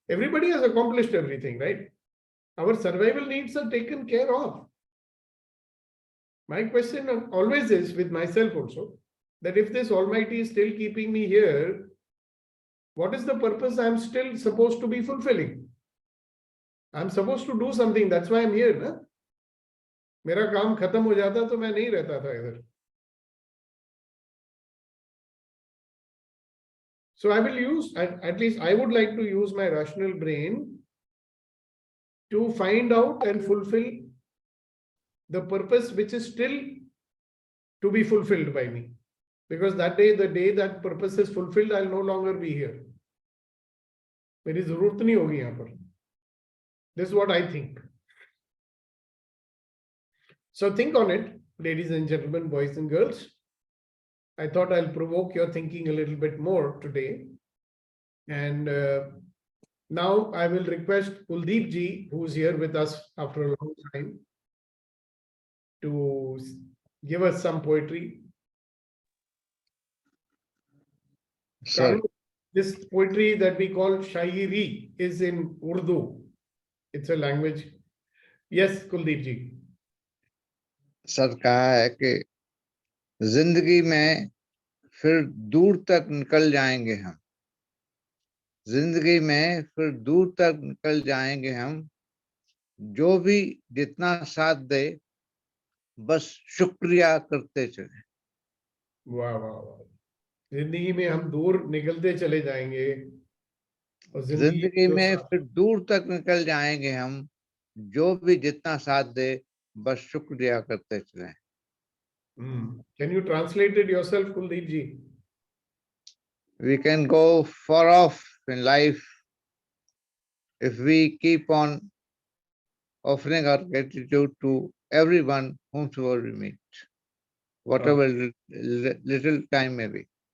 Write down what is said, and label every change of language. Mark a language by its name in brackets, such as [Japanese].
[English] Everybody has accomplished everything, right? Our survival needs are taken care of. My question always is with myself also, that if this Almighty is still keeping me here, what is the purpose I'm still supposed to be fulfilling? I'm supposed to do something. That's why I'm here. Na? [Hindi] मेरा काम खत्म हो जाता तो मैं नहीं रहता था इधर. [English] So I will use, at least I would like to use my rational brain to find out and fulfill the purpose which is still to be fulfilled by me. Because that day, the day that purpose is fulfilled, I'll no longer be here. [Hindi] मेरी जरूरत नहीं होगी यहाँ पर. [English] This is what I think. So think on it, ladies and gentlemen, boys and girls. I thought I'll provoke your thinking a little bit more today. And now I will request Kuldeep ji, who's here with us after a long time, to give us some poetry. Sir, This poetry that we call Shairi is in Urdu. It's a language. Yes, Kuldeep ji. [Hindi] Sir कहा है कि जिंदगी में फिर दूर तक निकल जाएंगे हम, जिंदगी में फिर दूर तक निकल जाएंगे हम, जो भी जितना साथ दे बस शुक्रिया करते चले. वाह वाह वाह. जिंदगी में हम दूर निकलते चले जाएंगे और जिंदगी में फिर दूर तक निकल जाएंगे हम, जो भी जितना साथ दे बस शुक्रिया करते चले. [English] Can you translate it yourself, Kuldeep ji? We can go far off in life if we keep on offering our gratitude to everyone whomsoever we meet, whatever little time may be.